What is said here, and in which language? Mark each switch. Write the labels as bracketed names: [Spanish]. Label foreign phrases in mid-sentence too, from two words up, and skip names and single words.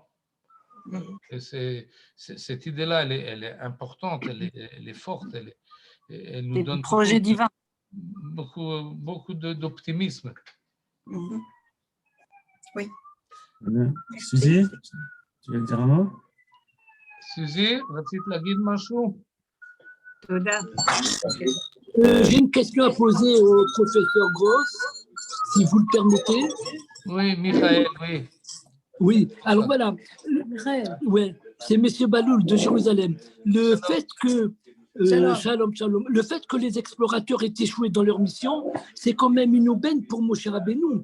[French] Et cette idée-là, elle est importante, elle est forte, elle nous donne projet divin. beaucoup d'optimisme. Oui. Suzy, tu veux dire un mot? Suzy, [Hebrew] רצית להגיד משהו? תודה. [French] J'ai une question à poser au professeur Gross, si vous le permettez. Oui, Michael, oui. Oui, alors voilà. Ouais, c'est M. Baloul de Jérusalem. Le fait que [Hebrew] שלום, שלום. [French] Le fait que les explorateurs aient échoué dans leur mission, c'est quand même une aubaine pour Moshe Rabbeinu.